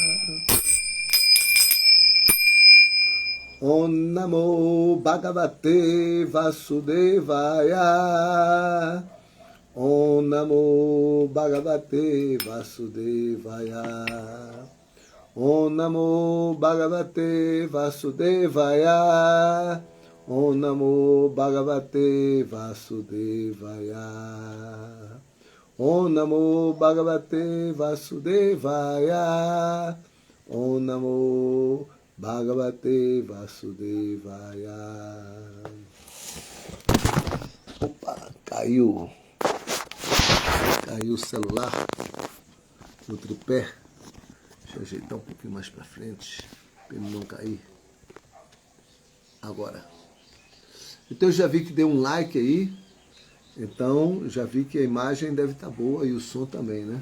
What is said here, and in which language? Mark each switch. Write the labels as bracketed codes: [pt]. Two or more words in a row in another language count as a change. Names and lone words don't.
[sa] ॐ नमो भगवते वासुदेवाय ॐ नमो भगवते वासुदेवाय ॐ नमो भगवते वासुदेवाय ॐ नमो भगवते वासुदेवाय ॐ नमो भगवते वासुदेवाय ॐ नमो भगवते वासुदेवाय. [pt] Opa, caiu o celular no tripé. Deixa eu ajeitar um pouquinho mais para frente para ele não cair. Agora. Então eu já vi que deu um like aí. Então já vi que a imagem deve estar boa e o som também, né?